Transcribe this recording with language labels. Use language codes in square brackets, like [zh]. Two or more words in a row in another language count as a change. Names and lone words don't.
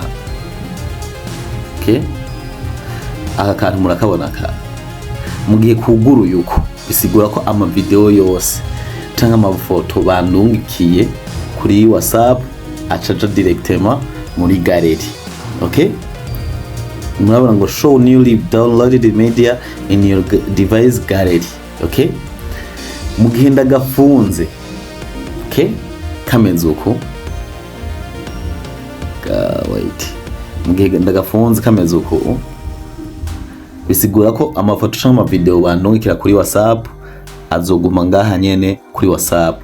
[rn] Okay, aka kantu murakabona ka mugiye kuguruye uko bisigura ko ama video yose cyangwa amafoto bandungikiye kuri WhatsApp acaja directement muri galeri. [en] Okay, [rn] murabona ngo [en] show newly downloaded media in your device gallery. [rn] Okay, mugenda gafunze. Okay, kameze uko wait, mugenda gafunze kameze uko bisigura ko amafoto cyangwa video bandungikira kuri WhatsApp azoguma ngaha nyene kuri WhatsApp.